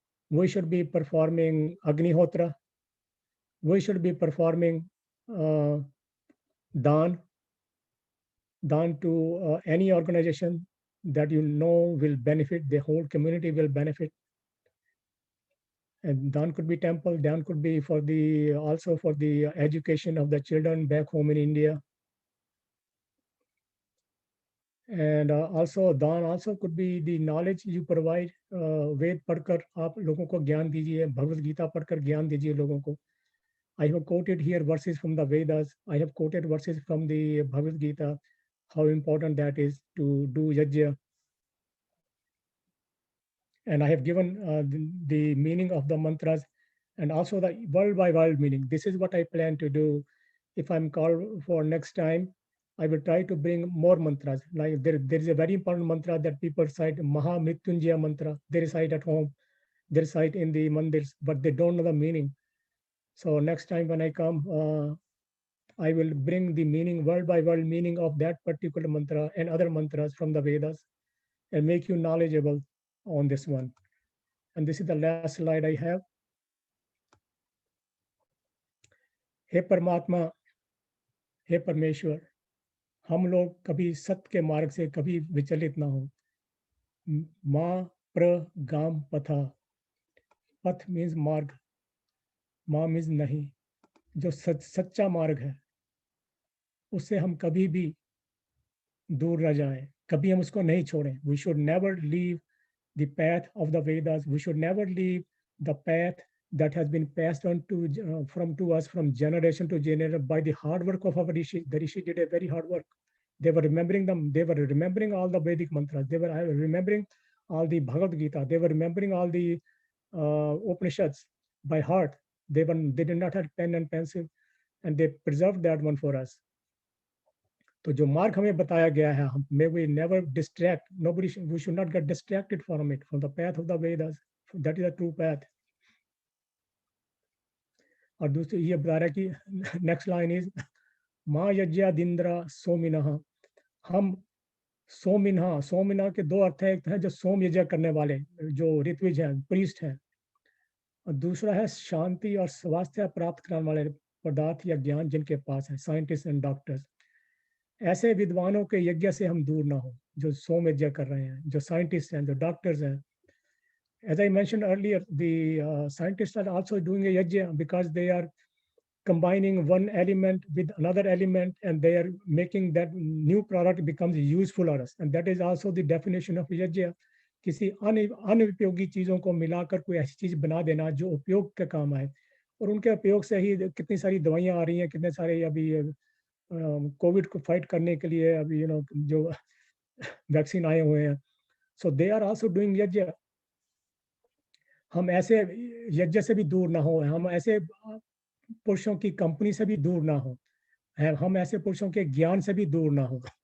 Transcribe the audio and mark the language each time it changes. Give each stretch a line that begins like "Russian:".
English: We should be performing Agnihotra. We should be performing Dan to any organization that will benefit, the whole community will benefit. And Dan could be temple, Dan could be also for the education of the children back home in India. And also Dan also could be the knowledge you provide.
Hindi: वेद पढ़कर आप लोगों को ज्ञान दीजिए, भगवद गीता पढ़कर ज्ञान दीजिए लोगों को.
English: I have quoted here verses from the Vedas. I have quoted verses from the Bhagavad Gita, how important that is to do yajna. And I have given the meaning of the mantras and also the word by word meaning. This is what I plan to do. If I'm called for next time, I will try to bring more mantras. Like there is a very important mantra that people cite, Maha Mrityunjaya mantra. They recite at home, they recite in the mandirs, but they don't know the meaning. So next time when I come, I will bring the meaning, word by word meaning of that particular mantra and other mantras from the Vedas and make you knowledgeable on this one. And this is the last slide I have.
Hindi: हे परमात्मा, हे परमेश्वर, हम लोग कभी सत्य के मार्ग से कभी विचलित ना हो। माँ प्र गाम पथा, पथ मीन्स मार्ग, माँ मीन्स नहीं, जो सच्चा मार्ग है उससे हम कभी भी दूर न जाएं, कभी हम उसको नहीं छोड़ें।
English: We should never leave the path of the Vedas. We should never leave the path that has been passed on to us from generation to generation by the hard work of our rishi. The rishi did a very hard work. They were remembering them. They were remembering all the Vedic mantras. They were remembering all the Bhagavad Gita. They were remembering all the Upanishads by heart. They did not have pen and pencil, and they preserved that one for us.
Hindi: तो जो मार्ग हमें बताया गया है,
English: may we never distract, we should not get distracted from it, from the path of the Vedas. That is the true path.
Hindi: और दूसरी ये बता रहा है कि
English: next line is
Hindi: माँ यज्ञादिंद्रा सोमिनः। हम सोमिना के दो अर्थ है, एक है जो सोम यज्ञ करने वाले जो ऋत्विज हैं, प्रीस्ट हैं, और दूसरा है शांति और स्वास्थ्य प्राप्त करने वाले पदार्थ या ज्ञान जिनके पास है,
English: Scientist and doctors.
Hindi: ऐसे विद्वानों के यज्ञ से हम दूर ना हो जो सोम यज्ञ कर रहे हैं, जो साइंटिस्ट हैं, जो डॉक्टर्स हैं।
English: As I mentioned earlier, the scientists are also doing a yajna because they are combining one element with another element, and they are making that new product becomes useful for us. And that is also the definition of yajna.
Hindi: किसी अनुपयोगी चीजों को मिलाकर कोई ऐसी चीज बना देना जो उपयोग का काम आए, और उनके उपयोग से ही कितनी सारी दवाइयां आ रही हैं, कितने सारे अभी कोविड को फाइट करने के लिए अभी जो वैक्सीन आए हुए हैं।
English: so they are also doing
Hindi: यज्ञ। हम ऐसे यज्ञ से भी दूर ना हो, हम ऐसे पुरुषों की कंपनी से भी दूर ना हो, हम ऐसे पुरुषों के ज्ञान से भी दूर ना हो।